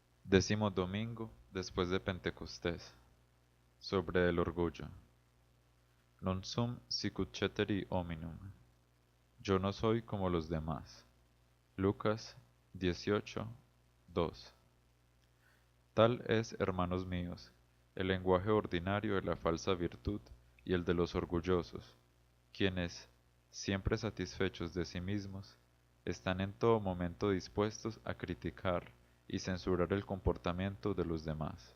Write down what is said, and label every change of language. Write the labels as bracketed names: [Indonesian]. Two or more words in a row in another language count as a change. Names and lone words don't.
[Spanish] Décimo domingo después de Pentecostés. Sobre el orgullo. [Latin] Non sum sicut ceteri hominum. [Spanish] Yo no soy como los demás. Lucas 18:2. Tal es, hermanos míos, el lenguaje ordinario de la falsa virtud y el de los orgullosos, quienes, siempre satisfechos de sí mismos, están en todo momento dispuestos a criticar y censurar el comportamiento de los demás.